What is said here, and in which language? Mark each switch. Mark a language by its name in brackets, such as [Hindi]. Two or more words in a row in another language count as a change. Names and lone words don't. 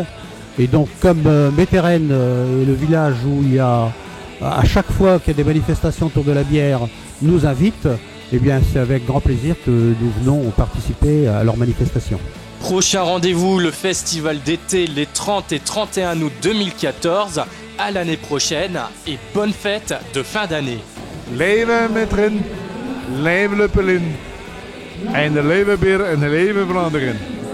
[French] Et donc comme Métrenne est le village où il y a, à chaque fois qu'il y a des manifestations autour de la bière, nous invite, eh bien c'est avec grand plaisir que nous venons participer à leurs manifestations. Prochain rendez-vous, le festival d'été les 30 et 31 août 2014. À l'année prochaine et bonne fête de fin d'année. [Dutch] Leven Métrenne, leven Lupuline en de leven bier en de leven Vlaanderen.